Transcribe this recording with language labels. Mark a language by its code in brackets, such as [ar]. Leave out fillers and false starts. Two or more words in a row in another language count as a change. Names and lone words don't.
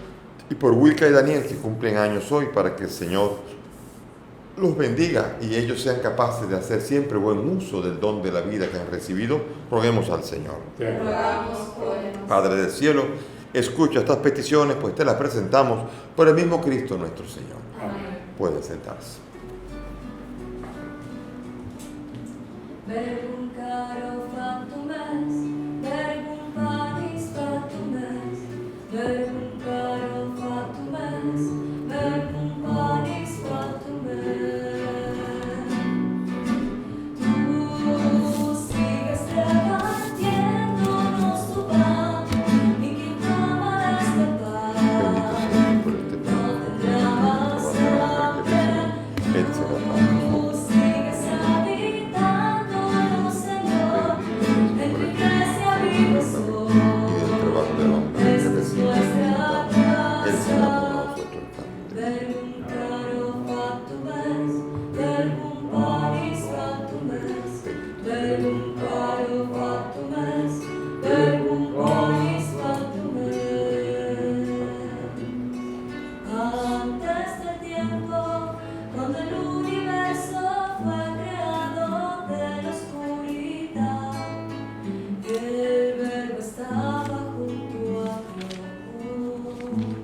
[es] Y por Wilka y Daniel, que cumplen años hoy, para que el Señor los bendiga y ellos sean capaces de hacer siempre buen uso del don de la vida que han recibido, roguemos al Señor. Te rogamos, óyenos. Padre del cielo, escucha estas peticiones, pues te las presentamos por el mismo Cristo nuestro Señor. Amén. Puede sentarse. [la] Verbum caro factum est, verbum panis factum est, verbum caro factum est, verbum panis factum est. [es] Tu sigues repartiéndonos tu pan, y quien toma de este pan, Por este no tendrá más hambre. Él será para nosotros. Tú sigues habitándonos, Señor, en tu iglesia vivo soy. Y del trabajo del hombre que Esa es recibe, nuestra Él será por gracia. nosotros también. [la] Verbum caro factum est, verbum panis factum est, verbum caro factum est, verbum panis factum est. [es] Antes del tiempo, cuando el universo fue creado de la oscuridad, el Verbo estaba junto a Dios.